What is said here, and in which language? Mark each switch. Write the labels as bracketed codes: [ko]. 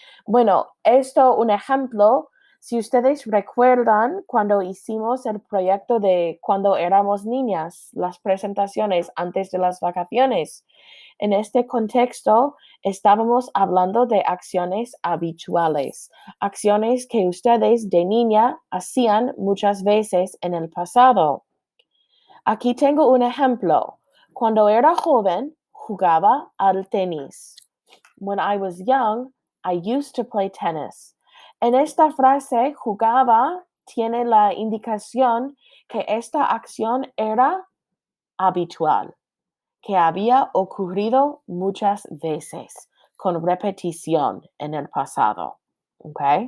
[es] Bueno, un ejemplo, si ustedes recuerdan cuando hicimos el proyecto de cuando éramos niñas, las presentaciones antes de las vacaciones, en este contexto estábamos hablando de acciones habituales, acciones que ustedes de niña hacían muchas veces en el pasado. Aquí tengo un ejemplo. Cuando era joven, jugaba al tenis. [en] When I was young, I used to play tennis. [es] En esta frase, jugaba tiene la indicación que esta acción era habitual, que había ocurrido muchas veces, con repetición en el pasado. ¿Ok?